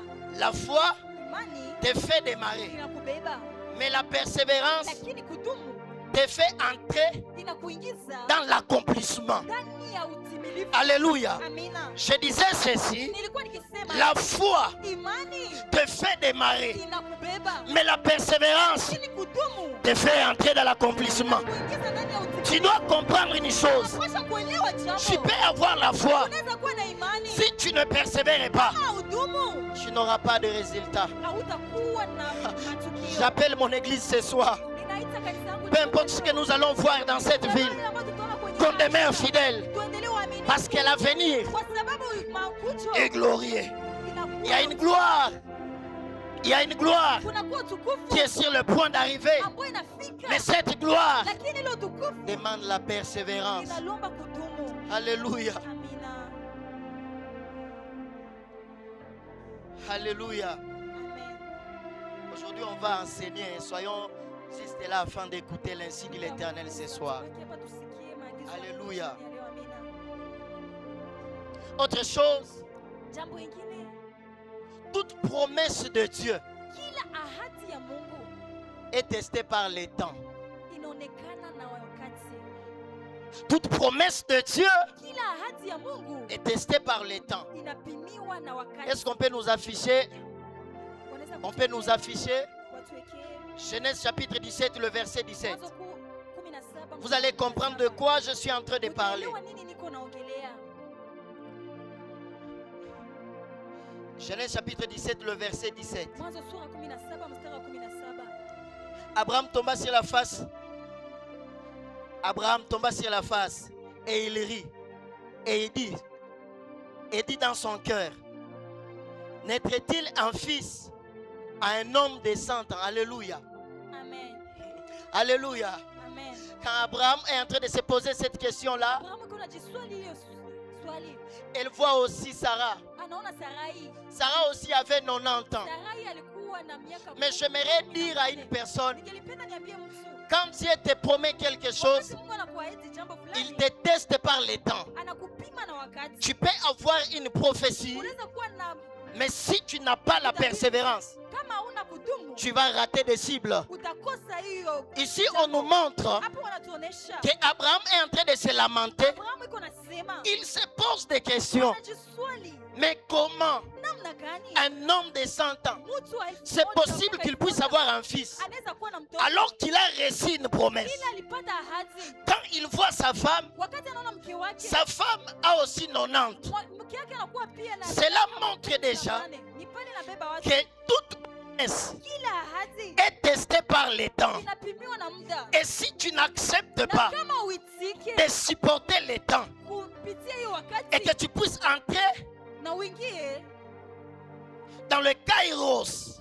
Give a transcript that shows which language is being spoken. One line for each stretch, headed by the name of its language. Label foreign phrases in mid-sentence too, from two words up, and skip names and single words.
French: La foi
Swahili: Imani
French: te fait démarrer.
Swahili: inakubeba.
French: Mais la persévérance
Swahili: Lakini kudumu
French: te fait entrer
Swahili: inakuingiza
French: dans l'accomplissement.
Swahili: ndani ya utimilifu.
French: Alléluia.
Swahili: Amina.
French: Je disais ceci.
Swahili: Nilikuwa nikisema
French: La foi
Swahili: imani
French: te fait démarrer.
Swahili: inakubeba.
French: Mais la persévérance
Swahili: Lakini kudumu
French: te fait entrer dans l'accomplissement.
Swahili: inakuingiza ndani ya utimilifu.
French: Tu dois comprendre une chose.
Swahili: Unapaswa kuelewa jambo.
French: Tu peux avoir la foi.
Swahili: Unaweza kuwa na imani.
French: Si tu ne persévères pas,
Swahili: Kama hudumu,
French: tu n'auras pas de résultat.
Swahili: hautakuwa na matukio.
French: J'appelle mon église ce soir.
Swahili: Ninaita kanisa langu
French: Peu importe ce que nous allons voir dans cette ville, qu'on demeure fidèle.
Swahili: tuendelee uaminifu.
French: Parce que l'avenir
Swahili: Kwa sababu makucho
French: est glorieux.
Swahili: inakuwa-
French: Il y a une gloire. Il y a une gloire
Swahili: kunakuwa utukufu
French: qui est sur le point d'arriver.
Swahili: ambayo inafika.
French: Mais cette gloire
Swahili: Lakini ile utukufu
French: demande la persévérance.
Swahili: inalomba kudumu.
French: Alléluia.
Swahili: Amina.
French: Alléluia.
Swahili: Amen.
French: Aujourd'hui, on va enseigner. Soyons juste là afin d'écouter l'insigne de l'Éternel ce soir.
Swahili: Tuweke hapa tusikie maagizo ya
French: Alléluia.
Swahili: Mungu ya leo. Amina.
French: Autre chose,
Swahili: Jambo ingine,
French: toute promesse de Dieu
Swahili: kila ahadi ya Mungu
French: est testée par les temps.
Swahili: inaonekana na wakati.
French: Toute promesse de Dieu
Swahili: Kila ahadi ya Mungu
French: est testée par les temps.
Swahili: inapimiwa na wakati.
French: Est-ce qu'on peut nous afficher?
Swahili: Wanaweza
French: On peut nous
Swahili: kutuwekea-
French: afficher
Swahili: watuwekee
French: Genèse chapitre 17, le verset 17.
Swahili: Mwanzo 17,
French: Vous allez comprendre de quoi je suis en train de parler.
Swahili: Utaelewa nini niko naongelea.
French: Genèse chapitre 17, le verset 17.
Swahili: Mwanzo sura 17 mstari wa 17.
French: Abraham tomba sur la face. Abraham tomba sur la face et il rit. Et il dit dans son cœur, naîtrait-il un fils à un homme de 100 ans? Alléluia.
Swahili: Amen.
French: Alléluia.
Swahili: Amen.
French: Quand Abraham est en train de se poser cette question-là,
Swahili: Abrahamu kuna jiswali hiyo swali.
French: elle voit aussi Sarah.
Swahili: Anaona Sarai.
French: Sarah aussi avait 90 ans.
Swahili: Sarai alikuwa na miaka
French: Mais j'aimerais dire à une personne,
Swahili: Ningelipenda niambie mtu.
French: quand Dieu te promet quelque chose,
Swahili: Wakati Mungu anakuahidi jambo
French: il
Swahili: fulani,
French: te teste par le temps.
Swahili: anakupima na wakati.
French: Tu peux avoir une prophétie,
Swahili: Unaweza kuwa na
French: mais si tu n'as pas la persévérance,
Swahili: kama hauna kudumu,
French: tu vas rater des cibles.
Swahili: utakosa hiyo.
French: Ici, on nous montre
Swahili: Hapo wanatuonesha
French: qu'Abraham est en train de se lamenter.
Swahili: Abrahamu iko nasema,
French: Il se pose des questions.
Swahili: anajiswali
French: Mais comment
Swahili: namna gani
French: un homme de 100 ans,
Swahili: mtu wa elfu
French: c'est
Swahili: moja
French: possible
Swahili: mpaka
French: qu'il
Swahili: elfu
French: puisse
Swahili: moja
French: avoir un fils
Swahili: anaweza kuwa na mtoto
French: alors qu'il a reçu une promesse?
Swahili: ila alipata ahadi.
French: Quand il voit sa femme,
Swahili: Wakati anaona mke wake,
French: sa femme a aussi 90.
Swahili: mke wake anakuwa pia na
French: Cela montre déjà
Swahili: ni pale nabeba watu.
French: que toute promesse
Swahili: Kila ahadi
French: est testée par les temps.
Swahili: inapimiwa na muda,
French: Et si tu n'acceptes
Swahili: na
French: pas
Swahili: kama uitike
French: de supporter les temps
Swahili: kupitia hiyo
French: et que
Swahili: wakati
French: tu puisses entrer
Swahili: na uingie
French: dans le kairos,